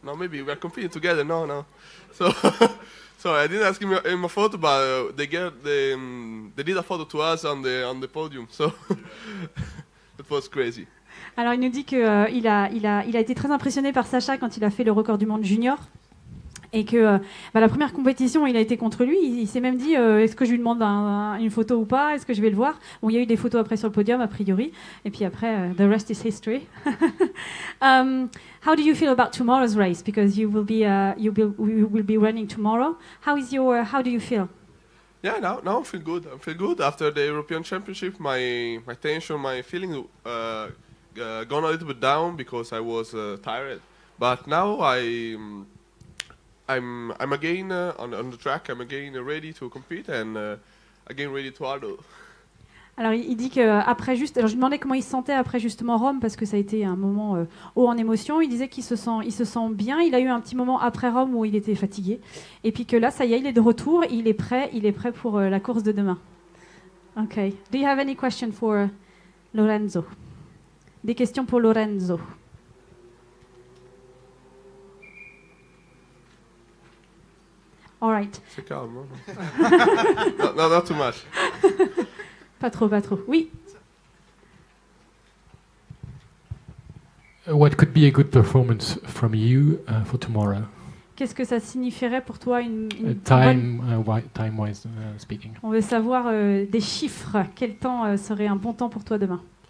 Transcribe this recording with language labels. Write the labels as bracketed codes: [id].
[en] No, maybe we are competing together. No. So so I didn't ask him in my photo, but they did a photo to us on the podium. So it was crazy. [fr] Alors il nous dit qu'il a été très impressionné par Sasha quand il a fait le record du monde junior. Et que la première compétition, il a été contre lui. Il s'est même dit, est-ce que je lui demande une photo ou pas? Est-ce que je vais le voir? Bon, il y a eu des photos après sur le podium, a priori. Et puis après, [en] the rest is history. How do you feel about tomorrow's race? Because you will be running tomorrow. How do you feel? Yeah, now I feel good. I feel good after the European Championship. My tension, my feeling gone a little bit down because I was tired. But now I'm again on the track. I'm again ready to compete and again ready to hurdle. [fr] Alors il dit qu'après alors je lui demandais comment il se sentait après justement Rome, parce que ça a été un moment haut en émotion. Il disait qu'il se sent bien. Il a eu un petit moment après Rome où il était fatigué, et puis que là ça y est, il est de retour. Il est prêt pour la course de demain. [en] Okay. Do you have any question for Lorenzo? [fr] Des questions pour Lorenzo? [en] All right. [fr] C'est calme. Hein? [en] Not too much. [fr] Pas trop. Oui. [en] What could be a good performance from you for tomorrow? [fr] Qu'est-ce que ça signifierait pour toi une [en] time-wise speaking? [fr] On veut savoir des chiffres. Quel temps serait un bon temps pour toi demain?